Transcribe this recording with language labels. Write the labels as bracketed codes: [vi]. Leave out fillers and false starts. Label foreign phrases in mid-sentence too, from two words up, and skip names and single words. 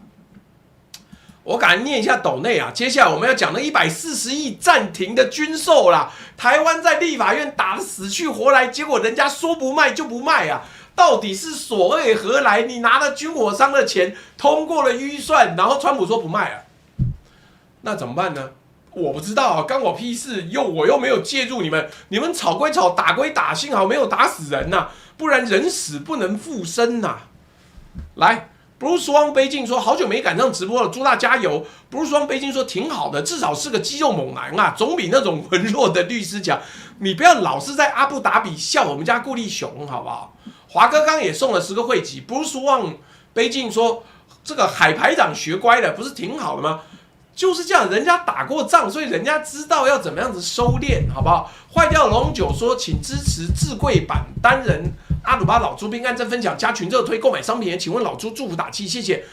[zh] 我趕緊念一下斗內啊，接下來我們要講的140億暫停的軍售啦。台灣在立法院打得死去活來，結果人家說不賣就不賣啊，到底是所謂何來？你拿了軍火商的錢，通過了預算，然後川普說不賣了，那怎麼辦呢？我不知道啊，干我屁事！我又沒有介入你們，你們吵歸吵，打歸打，幸好沒有打死人吶，不然人死不能復生吶。來。Bruce Wang 北京說：“好久沒趕上直播了，豬大加油。” Bruce Wang 北京說：“挺好的，至少是個肌肉猛男啊，總比那種文弱的律師強。你不要老是在阿布達比笑我們家顧立雄，好不好？” 華哥剛也送了10個會籍。Bruce Wang 北京說：“這個海排長學乖了，不是挺好的嗎？就是這樣，人家打過仗，所以人家知道要怎麼樣子收斂，好不好？” 壞掉龍九說：“請支持智貴版單人。” 阿魯巴老豬兵按讚分享加群熱推購買商品，請問老豬祝福打氣，謝謝。